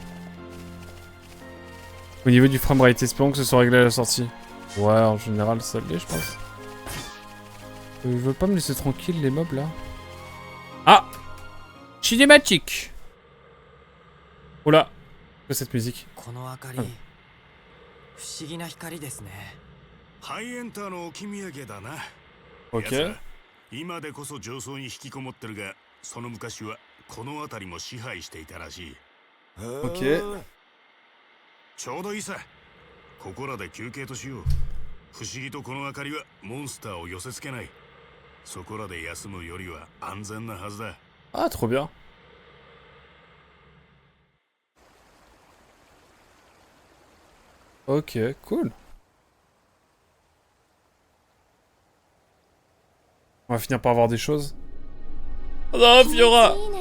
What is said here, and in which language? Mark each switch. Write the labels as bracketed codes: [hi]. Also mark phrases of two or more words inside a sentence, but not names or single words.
[fr] Au niveau du framerate, espérons que ce soit réglé à la sortie. Ouais, en général, ça l'est, je pense. Ils veulent pas me laisser tranquille, les mobs, là. Ah! Cinématique! Oula! Que cette musique? Ah. Ok. [ja] 今でこそ上層に引きこもってるが、その昔はこの辺りも支配していたらしい。 [fr] Ok. [ja] ちょうどいいさ。ここらで休憩としよう。不思議とこの明かりはモンスターを寄せ付けない。そこらで休むよりは安全なはずだ。 [fr] Ah, trop bien. Ok, cool. On va finir par avoir des choses. Oh non, Fiora!